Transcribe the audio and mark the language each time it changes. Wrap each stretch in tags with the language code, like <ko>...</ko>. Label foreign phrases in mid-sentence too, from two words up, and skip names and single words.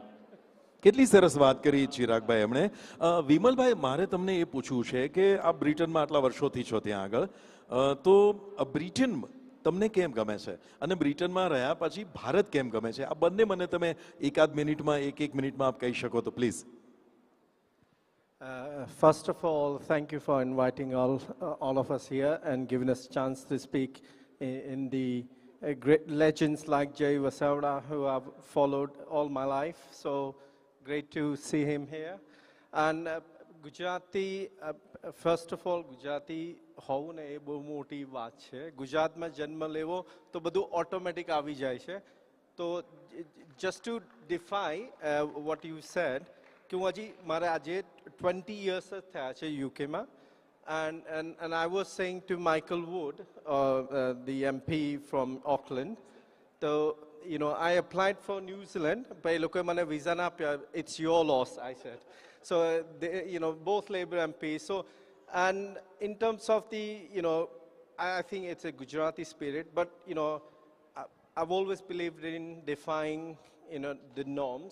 <gu>કેટલી સરસ વાત કરી ચિરાગભાઈ એમણે. વિમલભાઈ, મારે તમને એ પૂછવું છે કે આપ બ્રિટનમાં આટલા વર્ષોથી છો ત્યાં આગળ, તો બ્રિટન તમને કેમ ગમે છે અને બ્રિટનમાં રહ્યા પછી ભારત કેમ ગમે છે? આ બંને મને તમે એકાદ મિનિટમાં, એક મિનિટમાં આપ કહી શકો તો પ્લીઝ.</gu> <en>First of all, thank you for inviting all of us here and giving us a chance to speak in the great legends like Jay Vasavda, who I've followed all my life. So great to see him here. And Gujarati, first of all, Gujarati</en> <gu>હોવું ને એ બહુ મોટી વાત છે. ગુજરાતમાં જન્મ લેવો તો બધું ઓટોમેટિક આવી જાય છે.</gu> <en>તો just to defy what you said,</en> <gu>કે હું હજી મારે આજે 20 years જ થયા છે યુકેમાં.</gu> <en>And I was saying to Michael Wood, the MP from Auckland, so, you know, I applied for New Zealand, but I look at my visa na, it's your loss, I said. So, they, you know, both Labour MPs. So, and in terms of the, you know, I think it's a Gujarati spirit, but, you know, I've always believed in defying, you know, the norms.</en>